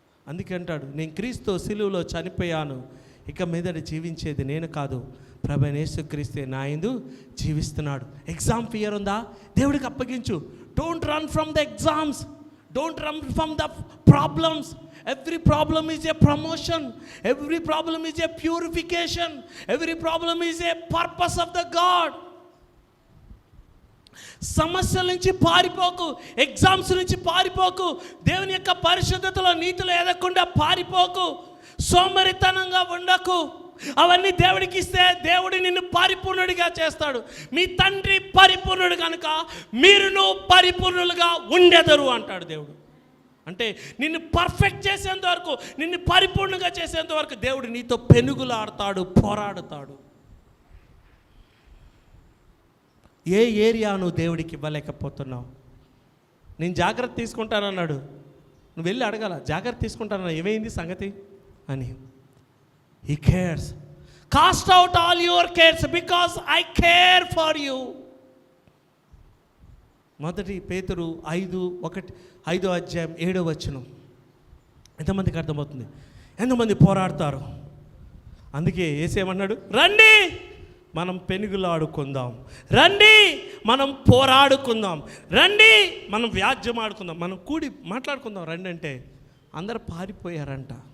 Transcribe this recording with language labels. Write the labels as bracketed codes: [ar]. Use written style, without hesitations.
[te] అందుకే అంటాడు, నేను క్రీస్తు సిలువలో చనిపోయాను, ఇక మీదట జీవించేది నేను కాదు, ప్రభువైన యేసుక్రీస్తే నా యందు జీవిస్తున్నాడు. ఎగ్జామ్ ఫియర్ ఉందా? దేవుడికి అప్పగించు. [en] Don't run from the exams, don't run from the problems. Every problem is a promotion. Every problem is a purification. Every problem is a purpose of the God. [te] సమస్యల నుంచి పారిపోకు, ఎగ్జామ్స్ నుంచి పారిపోకు, దేవుని యొక్క పరిశుద్ధతలో నీతిలో ఎదగకుండా పారిపోకు, సోమరితనంగా ఉండకు. అవన్నీ దేవుడికి ఇస్తే దేవుడు నిన్ను పరిపూర్ణుడిగా చేస్తాడు. మీ తండ్రి పరిపూర్ణుడు కనుక మీరును పరిపూర్ణులుగా ఉండెదరు అంటాడు దేవుడు. అంటే నిన్ను పర్ఫెక్ట్ చేసేంత వరకు, నిన్ను పరిపూర్ణంగా చేసేంత వరకు దేవుడు నీతో పెనుగులాడతాడు, పోరాడుతాడు. ఏ ఏరియా నువ్వు దేవుడికి ఇవ్వలేకపోతున్నావు? నేను జాగ్రత్త తీసుకుంటానన్నాడు, నువ్వు వెళ్ళి అడగాల, జాగ్రత్త తీసుకుంటానన్నా, ఏమైంది సంగతి అని. [en] He cares. Cast out all your cares because I care for you. [te] మొదటి పేతురు 5వ అధ్యాయం 7వ వచనం. ఎంతమందికి అర్థమవుతుంది? ఎంతమంది పోరాడతారు? అందుకే ఏసేమన్నాడు, రండి మనం పెనుగులాడుకుందాం, రండి మనం పోరాడుకుందాం, రండి మనం వ్యాజ్యం ఆడుకుందాం, మనం కూడి మాట్లాడుకుందాం రండి అంటే అందరు పారిపోయారంట.